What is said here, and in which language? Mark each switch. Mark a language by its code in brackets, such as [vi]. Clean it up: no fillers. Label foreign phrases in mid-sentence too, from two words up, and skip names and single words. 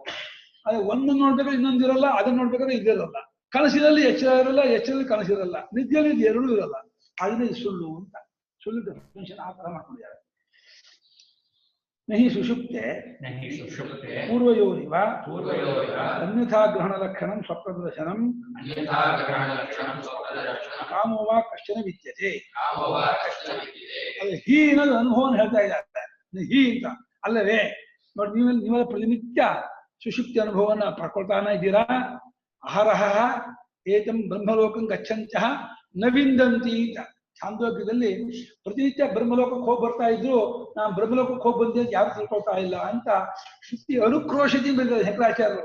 [kn] ಅದೇ ಒಂದನ್ನು ನೋಡ್ಬೇಕಾದ್ರೆ ಇನ್ನೊಂದು ಇರಲ್ಲ, ಅದನ್ನ ನೋಡ್ಬೇಕಾದ್ರೆ ಇದಿರಲ್ಲ. ಕನಸಿನಲ್ಲಿ ಎಚ್ಚರ ಇರಲ್ಲ, ಎಚ್ಚರದಲ್ಲಿ ಕನಸಿರಲ್ಲ, ನಿದ್ದೆಯಲ್ಲಿ ಇದು ಎರಡೂ ಇರಲ್ಲ. ಅದನ್ನೇ ಸುಳ್ಳು ಅಂತ, ಸುಳ್ಳು ಡೆಫಿನೇಷನ್ ಆ ತರ ಮಾಡ್ಕೊಂಡಿದ್ದಾರೆ. [sa] ನಹಿ ಸುಷುಪ್ತೆ ಪೂರ್ವಯೋರಿವ ಅನ್ಯಥಾ ಗ್ರಹಣ ಲಕ್ಷಣಂ ಸ್ವಪ್ನದರ್ಶನಂ ಕಾಮೋ ವಾ ಕಶ್ಚನ ವಿದ್ಯತೆ. [kn] ಅದು ಹೀ ಅನ್ನೋದು ಅನುಭವನ ಹೇಳ್ತಾ ಇದ್ದಾರೆ. ಹೀ ಅಂತ ಅಲ್ಲವೇ ನೋಡಿ, ನೀವೆಲ್ಲ ಪ್ರತಿನಿತ್ಯ ಸುಷುಪ್ತಿ ಅನುಭವನ ಪಡ್ಕೊಳ್ತಾನ ಇದ್ದೀರಾ. [sa] ಅಹರಹ ಏತಂ ಬ್ರಹ್ಮಲೋಕಂ ಗಚ್ಚಂತ್ಯಃ ನ ವಿಂದಂತಿ [kn] ಅಂತ ಛಾಂದೋಗ್ಯದಲ್ಲಿ ಪ್ರತಿನಿತ್ಯ ಬ್ರಹ್ಮಲೋಕಕ್ಕೆ ಹೋಗಿ ಬರ್ತಾ ಇದ್ರು, ನಾನು ಬ್ರಹ್ಮಲೋಕಕ್ಕೆ ಹೋಗಿ ಬಂದೆ ಅಂತ ಯಾರು ತಿಳ್ಕೊಳ್ತಾ ಇಲ್ಲ ಅಂತ ಶ್ರುತಿ ಅನುಕ್ರೋಶದಿಂದ ಬಂದಿದ್ದಾರೆ ಶಂಕರಾಚಾರ್ಯರು.